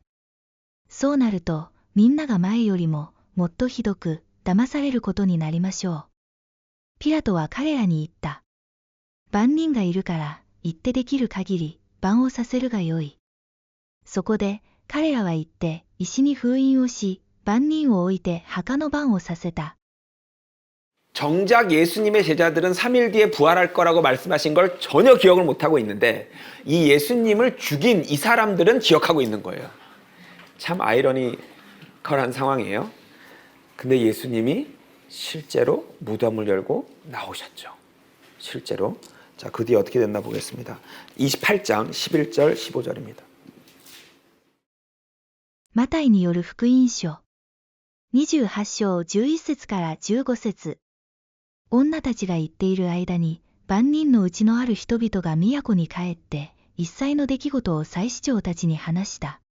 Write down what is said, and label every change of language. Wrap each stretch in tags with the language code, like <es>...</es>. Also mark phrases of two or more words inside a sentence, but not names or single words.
<ja>そうなると、みんなが前よりももっとひどく騙されることになりましょう。ピラトは彼らに言った。番人がいるから言ってできる限り番をさせるがよい。そこで彼らは言って石に封印をし、番人を置いて墓の番をさせた。</ja> <ko>정작 예수님의 제자들은 3일 뒤에 부활할 거라고 말씀하신 걸 전혀 기억을 못하고 있는데 이 예수님을 죽인 이 사람들은 기억하고 있는 거예요. 참 아이러니컬한 상황이에요. 근데 예수님이 실제로 무덤을 열고 나오셨죠. 실제로. 자, 그 뒤에 어떻게 됐나 보겠습니다. 28장 11절 15절입니다.</ko> <ja>マタイによる福音書28章11節から15節。女たちが言っている間に、万人のうちのある人々が都に帰って、一切の出来事を祭司長たちに話した。</ja>